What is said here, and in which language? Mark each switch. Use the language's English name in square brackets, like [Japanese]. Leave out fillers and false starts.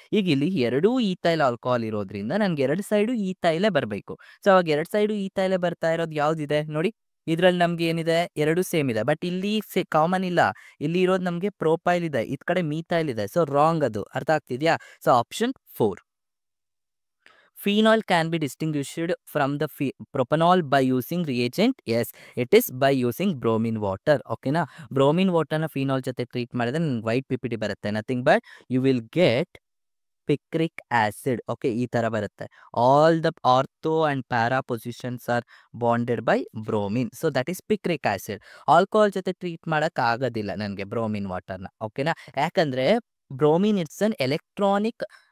[Kannada] ಈಗ ಇಲ್ಲಿ 2 ethyl alcohol ಇರೋದ್ರಿಂದ ನನಗೆ 2 ಸೈಡು ಈಥೈಲೇ ಬರಬೇಕು. ಸೊ ಅವಾಗ 2 ಸೈಡು ಈಥೈಲೇ ಬರ್ತಾ ಇರೋದು ಯಾವುದಿದೆ ನೋಡಿ. ಇದರಲ್ಲಿ ನಮ್ಗೆ ಏನಿದೆ 2 ಸೇಮ್ ಇದೆ. ಬಟ್ ಇಲ್ಲಿ ಕಾಮನ್ ಇಲ್ಲ. ಇಲ್ಲಿ ಇರೋದು ನಮಗೆ ಪ್ರೊಪೈಲ್ ಇದೆ, ಇದ್ ಕಡೆ ಮೀಥೈಲ್ ಇದೆ. ಸೊ ರಾಂಗ್ ಅದು. ಅರ್ಥ ಆಗ್ತಿದ್ಯಾ? So option 4. [English] Phenol can be distinguished from the propanol by using reagent. Yes, it is by using bromine water. [Kannada] ಓಕೆನಾ? ಬ್ರೋಮಿನ್ ವಾಟರ್ನ ಫಿನಾಲ್ ಜೊತೆ ಟ್ರೀಟ್ ಮಾಡಿದ್ರೆ ನಿಮ್ಗೆ ವೈಟ್ PPT ಬರುತ್ತೆ. [English] Nothing but you will get picric acid. [Kannada] Okay, ಈ ಥರ ಬರುತ್ತೆ. [English] All the ortho and para positions are bonded by bromine. So that is picric acid. [Kannada] Alcohol ಜೊತೆ treat ಮಾಡೋಕ್ಕಾಗೋದಿಲ್ಲ ನನಗೆ ಬ್ರೋಮಿನ್ ವಾಟರ್ನ. ಓಕೆನಾ? ಯಾಕಂದರೆ [English] bromine it's an electronic